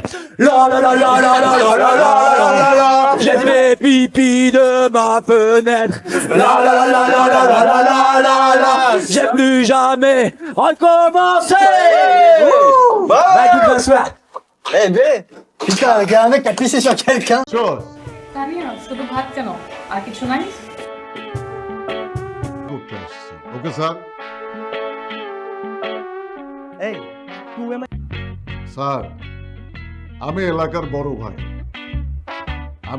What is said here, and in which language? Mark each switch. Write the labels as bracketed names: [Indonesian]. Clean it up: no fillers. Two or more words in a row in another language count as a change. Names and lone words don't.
[French] La la la la la la la la la la. J'ai fait pipi de ma fenêtre. La la la la la la la la la la. J'ai plus jamais recommencé. Bah, bonsoir. Eh ben, putain, il y a un mec qui a pissé sur quelqu'un. [Bangla] শুধু ভাত কেন আর কিছু নাই? [English] okay sir sir [Bangla] আমি এলাকার বড় ভাই আমি